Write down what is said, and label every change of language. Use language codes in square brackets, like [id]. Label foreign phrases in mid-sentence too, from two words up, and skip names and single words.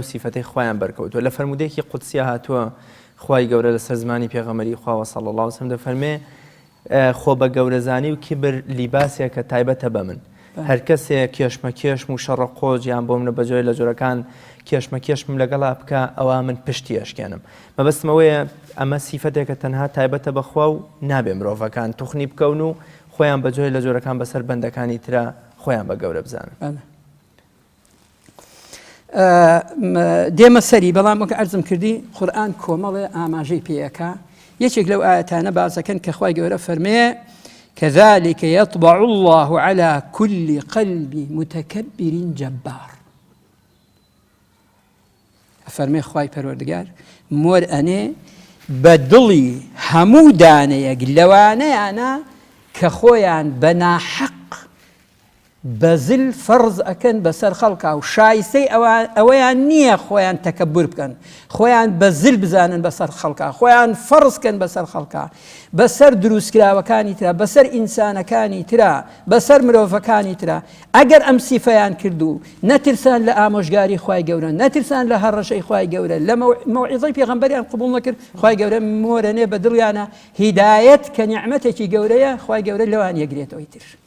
[ckb] سیفەتەی خۆیان بەرکەوتووە لە فەرمودەیەکی قودسیە هاتووە خوای گەورە لەسەر زمانی پێغەمبەری خوا [ar] صلی الله علیه وسلم [ckb] دەفەرمێ خۆ بە گەورەزانی و کیبر لیباسێکە تایبەتە بە من هەر کەسێک کێشمەکێشم و شەڕە قۆز یان بۆ منە بەجۆرێ لە جۆرەکان کێشمەکێشم لەگەڵا بکە ئەوە من پشتی ئەشکێنم مەبەستمەوەیە ئەمە سیفەتێکە تەنها تایبەتە بەخوا و نابێ مرۆڤەکان توخنی بکەون و خۆیان بەجۆرێ لە جۆرەکان بەسەر بەندەکانی ترا خۆیان بە گەورە بزانن دێمە سەری بەڵام وەکە عەرزم کردی قورئان کۆمەڵێ ئاماژەی پێیەکە یەکێک لەو ئاەتانە باسەکەن کە خوای گەورە فەرمێ [ar] كذلك يطبع الله على كل قلب متكبر جبار [ckb] فەرمێ خوای پەروەردگار مۆر ئەنێ بە دڵی هەموو دانەیەک لەوانەیانە کە خۆیان بە ناحەق بەزل فەرز ئەکەن بەسەر خەڵکا و شایستەی ئەوەیان نییە خۆیان تەکەبور بکەن خۆیان بەزل بزانن بەسەر خەڵکا خۆیان فەرزکەن بەسەر خەڵکا بەسەر دروستکراوەکانی ترا بەسەر ئینسانەکانی ترا بەسەر مرۆڤەکانی ترا ئەگەر ئەم سیفەیان کردو نەترسان لە ئامۆژگاری خوای گەورە نەترسان لە هەڕەشەی خوای گەورە لە مەوعیزەی پێغەمبەریان قبوڵ نەکرد خوای گەورە مۆرەنێ بە دڵیانە هیدایەت کە نیعمەتێکی گەورەیە خوای گەورە لەوان یەگرێتەوەی تر